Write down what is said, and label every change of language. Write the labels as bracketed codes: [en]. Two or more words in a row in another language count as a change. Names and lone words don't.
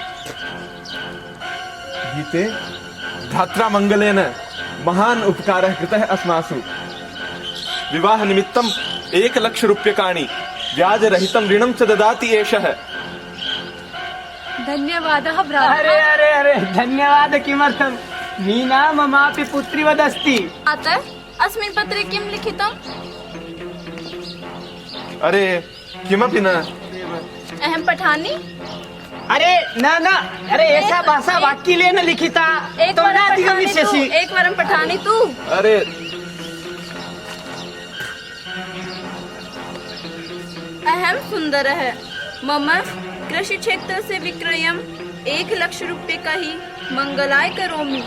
[sa] गीते धात्रा मङ्गलेन महान् उपकारः कृतः अस्मासु। विवाहनिमित्तं 1,00,000 रूप्यकाणि व्याजरहितं ऋणं च ददाति एषः। धन्यवादः भ्राता। अरे अरे अरे धन्यवाद किमर्थं? मीना ममापि पुत्रीवदस्ति। अस्मिन् पत्रे किं लिखितम्? अरे किमपि न। अहं पठामि। अरे न न, [hi] अरे ऐसा भाषा [sa] वाक्यलेन लिखिता। एकवारं पठामि तु। अरे अहं सुन्दरः, मम कृषिक्षेत्रस्य विक्रयम् 1,00,000 रूप्यकैः मङ्गलाय करोमि।